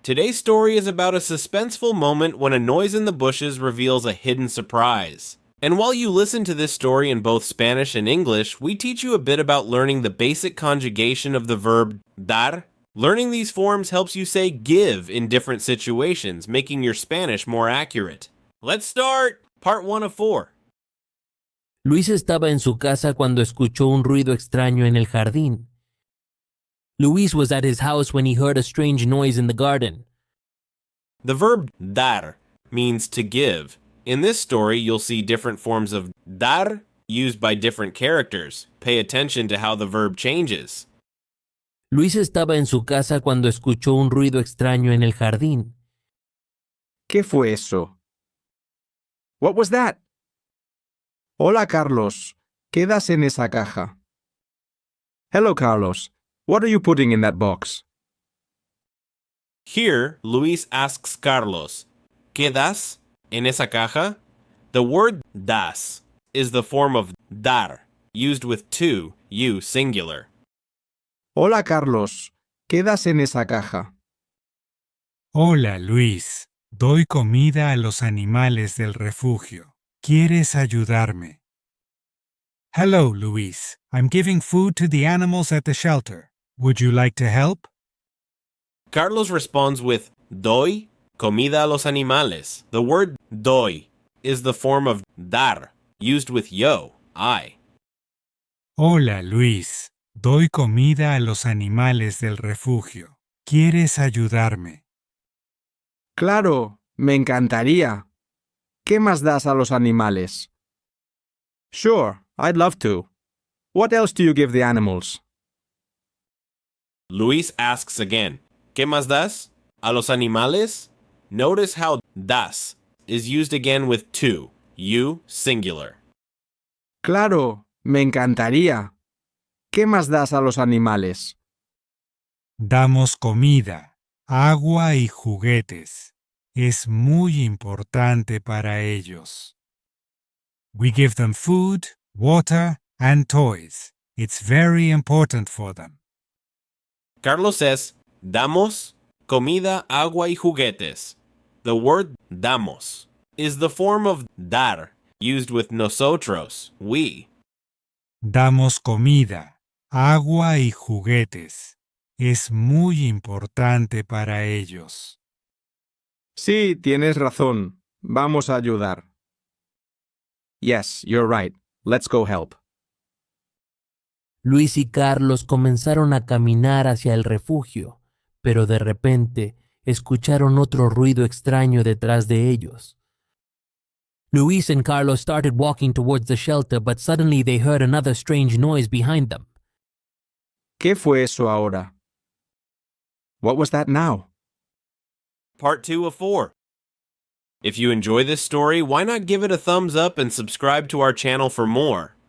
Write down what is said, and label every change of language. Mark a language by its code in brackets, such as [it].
[en] Today's story is about a suspenseful moment when a noise in the bushes reveals a hidden surprise. And while you listen to this story in both Spanish and English, we teach you a bit about learning the basic conjugation of the verb dar. Learning these forms helps you say give in different situations, making your Spanish more accurate. Let's start! Part 1 of 4. [es] Luis estaba en su casa cuando escuchó un ruido extraño en el jardín. [en] Luis was at his house when he heard a strange noise in the garden. The verb dar means to give. In this story, you'll see different forms of dar used by different characters. Pay attention to how the verb changes. [es] Luis estaba en su casa cuando escuchó un ruido extraño en el jardín. ¿Qué fue eso? [en] What was that? [es] Hola, Carlos. ¿Qué das en esa caja? [en] Hello, Carlos. What are you putting in that box? Here, Luis asks Carlos, [es] ¿Qué das en esa caja? [en] The word das is the form of dar, used with two, you singular. [es] Hola, Carlos. ¿Qué das en esa caja? Hola, Luis. Doy comida a los animales del refugio. ¿Quieres ayudarme? [en] Hello, Luis. I'm giving food to the animals at the shelter. Would you like to help? Carlos responds with [es] doy comida a los animales. [en] The word doy is the form of dar, used with yo, I. [es] Hola, Luis. Doy comida a los animales del refugio. ¿Quieres ayudarme? Claro, me encantaría. ¿Qué más das a los animales? [en] Sure, I'd love to. What else do you give the animals? Luis asks again, [es] ¿Qué más das? A los animales? [en] Notice how das is used again with two, you singular. [es] Claro, me encantaría. ¿Qué más das a los animales? Damos comida, agua y juguetes. Es muy importante para ellos. [en] We give them food, water, and toys. It's very important for them. Carlos says, [es] damos comida, agua y juguetes. [en] The word damos is the form of dar, used with nosotros, we. [es] Damos comida, agua y juguetes. Es muy importante para ellos. Sí, tienes razón. Vamos a ayudar. [en] Yes, you're right. Let's go help. [es] Luis y Carlos comenzaron a caminar hacia el refugio, pero de repente escucharon otro ruido extraño detrás de ellos. [en] Luis and Carlos started walking towards the shelter, but suddenly they heard another strange noise behind them. [es] ¿Qué fue eso ahora? [en] What was that now? Part 2 of 4. If you enjoy this story, why not give it a thumbs up and subscribe to our channel for more?